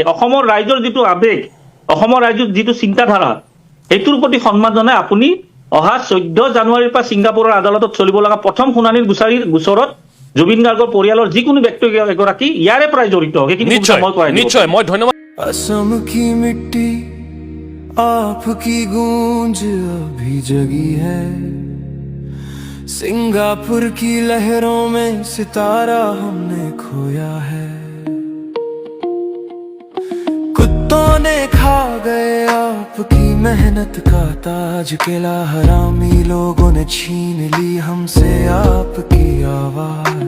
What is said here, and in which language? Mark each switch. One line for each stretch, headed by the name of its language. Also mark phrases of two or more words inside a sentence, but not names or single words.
Assamese: অসমৰ ৰাইজৰ যিটো আৱেগ, অসমৰ ৰাইজৰ যিটো চিন্তাধাৰা, সেইটোৰ প্ৰতি সন্মান জনাই আপুনি অহা 14 জানুৱাৰীৰ পৰা ছিংগাপুৰৰ আদালতত চলিব লগা প্ৰথম শুনানিৰ গোচৰত জুবিন গাৰ্গৰ পৰিয়ালৰ যিকোনো ব্যক্তি এগৰাকী ইয়াৰে পৰাই জড়িত হওক। সেইখিনি নিশ্চয় মই কৰাই দিব নিশ্চয় মই ধন্যবাদ।
Hindi: असम की मिट्टी आपकी गूंज अभी जगी है, सिंगापुर की लहरों में सितारा हमने खोया है। कुत्तों ने खा गए आपकी मेहनत का ताज, किला हरामी लोगों ने छीन ली हमसे आपकी आवाज।